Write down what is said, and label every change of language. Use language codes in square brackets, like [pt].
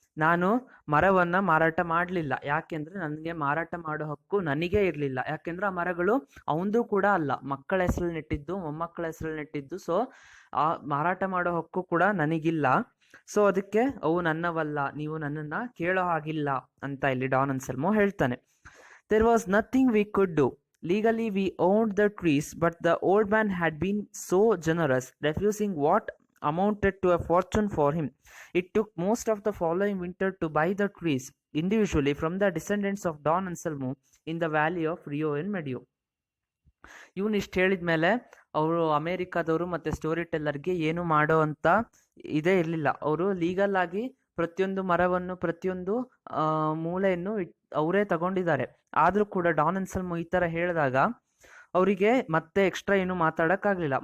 [kn] ನಾನು ಮರವನ್ನು ಮಾರಾಟ ಮಾಡಲಿಲ್ಲ, ಯಾಕೆಂದ್ರೆ ನನಗೆ ಮಾರಾಟ ಮಾಡೋ ಹಕ್ಕು ನನಗೇ ಇರಲಿಲ್ಲ. ಯಾಕೆಂದ್ರೆ ಆ ಮರಗಳು ಅವಂದು ಕೂಡ ಅಲ್ಲ, ಮಕ್ಕಳ ಹೆಸರಲ್ಲಿ ನೆಟ್ಟಿದ್ದು, ಮೊಮ್ಮಕ್ಕಳ ಹೆಸರಲ್ಲಿ ನೆಟ್ಟಿದ್ದು. ಸೊ ಆ ಮಾರಾಟ ಮಾಡೋ ಹಕ್ಕು ಕೂಡ ನನಗಿಲ್ಲ. ಸೊ ಅದಕ್ಕೆ ಅವು ನನ್ನವಲ್ಲ, ನೀವು ನನ್ನನ್ನು ಕೇಳೋ ಹಾಗಿಲ್ಲ ಅಂತ ಇಲ್ಲಿ ಡಾನ್ ಅನ್ಸೆಲ್ಮೋ ಹೇಳ್ತಾನೆ. [en] There was nothing we could do. Legally we owned the trees, but the old man had been so generous, refusing what amounted to a fortune for him. It took most of the following winter to buy the trees individually from the descendants of Don Anselmo in the valley of Rio and Medio. [kn] ಇವನು ಇಷ್ಟು ಹೇಳಿದ ಮೇಲೆ ಅವರು ಅಮೇರಿಕಾದವರು ಮತ್ತು story ಟೆಲ್ಲರ್ಗೆ ಏನು ಮಾಡೋ ಅಂತ ಇದೇ ಇರಲಿಲ್ಲ. ಅವರು ಲೀಗಲ್ ಆಗಿ ಪ್ರತಿಯೊಂದು ಮರವನ್ನು, ಪ್ರತಿಯೊಂದು ಮೂಲೆಯನ್ನು ಅವರೇ ತಗೊಂಡಿದ್ದಾರೆ. ಆದರೂ ಕೂಡ ಡಾನ್ ಅನ್ಸೆಲ್ಮೋ ಈ ಥರ ಹೇಳಿದಾಗ ಅವರಿಗೆ ಮತ್ತೆ ಎಕ್ಸ್ಟ್ರಾ ಏನು ಮಾತಾಡೋಕ್ಕಾಗಲಿಲ್ಲ.